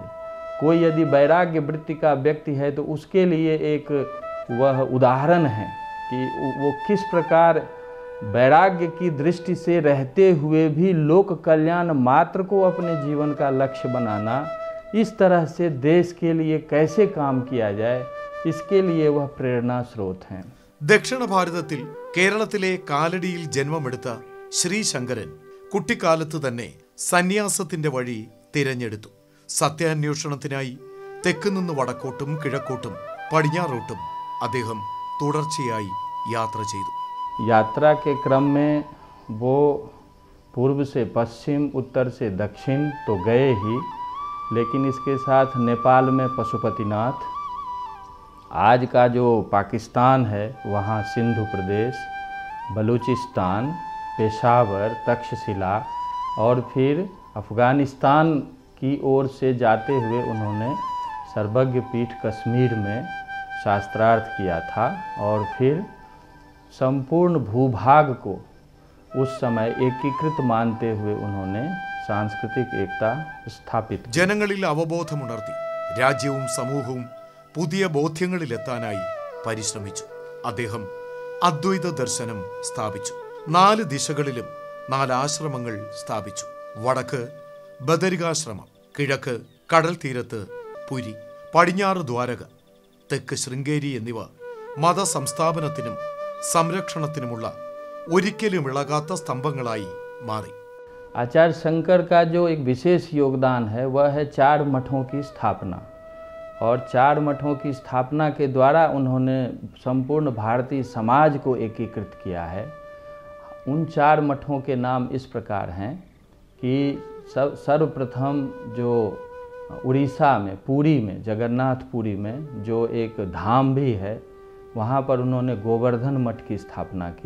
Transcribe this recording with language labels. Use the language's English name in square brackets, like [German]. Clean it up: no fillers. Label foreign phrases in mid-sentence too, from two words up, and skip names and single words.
[Hindi] कोई यदि वैराग्य वृत्ति का व्यक्ति है तो उसके लिए एक वह उदाहरण है कि वो किस प्रकार वैराग्य की दृष्टि से रहते हुए भी लोक कल्याण मात्र को अपने जीवन का लक्ष्य बनाना, इस तरह से देश के लिए कैसे काम किया जाए, इसके लिए वह प्रेरणा स्रोत हैं। [Malayalam] ദക്ഷിണ ഭാരതത്തിൽ കേരളത്തിലെ കാലടിയിൽ ജന്മമെടുത്ത ശ്രീ ശങ്കരൻ കുട്ടിക്കാലത്ത് തന്നെ സന്യാസത്തിന്റെ വഴി തിരഞ്ഞെടുത്തു. സത്യാന്വേഷണത്തിനായി തെക്ക് നിന്ന് വടക്കോട്ടും കിഴക്കോട്ടും പടിഞ്ഞാറോട്ടും അദ്ദേഹം തുടർച്ചയായി യാത്ര ചെയ്തു. [Hindi] यात्रा के क्रम में वो पूर्व से पश्चिम, उत्तर से दक्षिण तो गए ही, लेकिन इसके साथ नेपाल में पशुपतिनाथ, आज का जो पाकिस्तान है वहाँ सिंधु प्रदेश, बलूचिस्तान, पेशावर, तक्षशिला और फिर अफ़गानिस्तान की ओर से जाते हुए उन्होंने सर्वज्ञ पीठ कश्मीर में शास्त्रार्थ किया था और फिर संपूर्ण भूभाग को उस समय एकीकृत मानते हुए उन्होंने सांस्कृतिक एकता स्थापित की. [Malayalam] ജനങ്ങളിൽ അവബോധമുണർത്തി രാജ്യവും സമൂഹവും പുതിയ ബോധ്യങ്ങളിലെത്താനായി പരിശ്രമിച്ചു. അദ്ദേഹം അദ്വൈത ദർശനം സ്ഥാപിച്ചു. 4 ദിശകളിലും 4 ആശ്രമങ്ങൾ സ്ഥാപിച്ചു. വടക്ക് ബദരികാശ്രമം, കിഴക്ക് കടൽ തീരത്ത് പുരി, പടിഞ്ഞാറ് ദ്വാരക, തെക്ക് ശൃംഗേരി എന്നിവ മതസംസ്ഥാപനത്തിനും സംരക്ഷണത്തിനുമുള്ള ഒരിക്കലും ഇളകാത്ത സ്തംഭങ്ങളായി മാറി. [Hindi] आचार्य शंकर का जो एक विशेष योगदान है वह है 4 मठों की स्थापना, और 4 मठों की स्थापना के द्वारा उन्होंने संपूर्ण भारतीय समाज को एकीकृत किया है. उन 4 मठों के नाम इस प्रकार हैं कि सर्वप्रथम जो उड़ीसा में पुरी में, जगन्नाथपुरी में जो एक धाम भी है, वहाँ पर उन्होंने गोवर्धन मठ की स्थापना की.